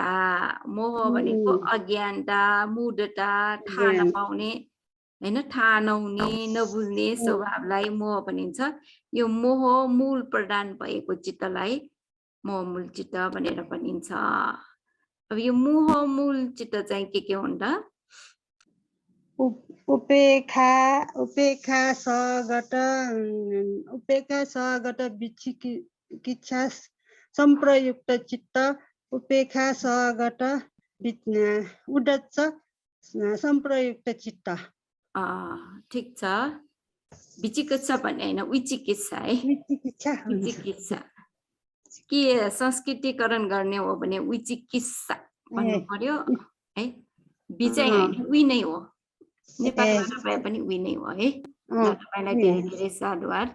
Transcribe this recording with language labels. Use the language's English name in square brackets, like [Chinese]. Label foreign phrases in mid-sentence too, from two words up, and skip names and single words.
[Nepali] मोह भनेको अज्ञानता, मूढता, थाहा नपाउने हैन, थाहा नहुने, नबुझ्ने स्वभावलाई मोह भनिन्छ। यो मोह मूल प्रदान भएको चित्तलाई मोहमूल चित्त भनेर भनिन्छ। अब यो मोह मूल चित्त चाहिँ के हुन् त? उपेक्षा सगत विचिकित्सा संप्रयुक्त चित्त उपेक्षा सगत उद्दच्च संप्रयुक्त चित्त। ठीक छ। विचिकित्सा भन्ने हैन, विचिकित्सा है। विचिकित्सा के संस्कृतिकरण गर्ने हो भने विचिकित्सा भन्नु पर्यो है। विचै हैन, उही नै हो। नेपालबाट भए पनि उही नै हो है। तपाईलाई धेरै धेरै साधुवाद।